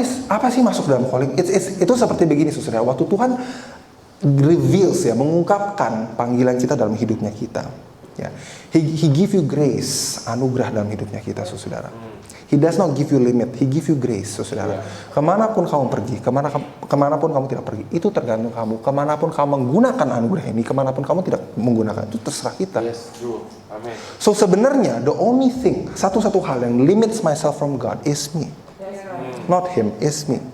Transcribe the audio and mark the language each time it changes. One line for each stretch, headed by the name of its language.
Indonesian: Apa sih masuk dalam calling? Itu seperti begini, saudara. Waktu Tuhan reveals, ya, mengungkapkan panggilan kita dalam hidupnya kita. Ya,
English: he give you grace,
Indonesian: anugerah dalam hidupnya kita, saudara.
English: He does not give you limit, he give you grace, saudara.
Indonesian: Kemanapun kamu pergi, kemanapun kamu tidak pergi, itu tergantung kamu. Kemanapun kamu menggunakan anugerah ini, kemanapun kamu tidak menggunakan, itu terserah kita.
English: Yes, true. Amen. So
Indonesian: sebenarnya
English: the only thing,
Indonesian: satu-satu hal yang
English: limits myself from God is me. Not him, is me.